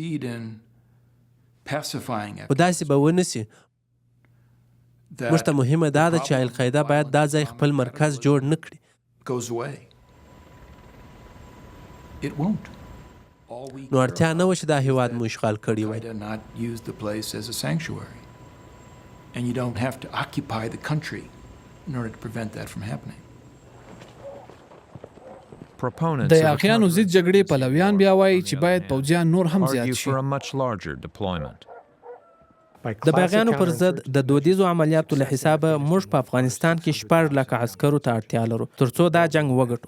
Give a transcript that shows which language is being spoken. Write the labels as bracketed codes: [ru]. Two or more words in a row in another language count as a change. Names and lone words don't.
[ps] خو داسې به ونه سي. موږ ته مهمه دا ده چې القاعده باید دا ځای خپل مرکز جوړ نه کړي. نو اړتیا نه وه چې دا هیواد مو اشغال کړی وای. [en] And you don't have to occupy the country in order to prevent that from happening. [ps] د یاغیانو ضد جګړې پلویان بیا وایي چې باید پوځیان نور هم زیات شي. د باغیانو پر ضد د دودیزو عملیاتو له حسابه موږ په افغانستان کې 6 لکه عسکرو ته اړتیا لرو ترڅو دا جنگ وګټو.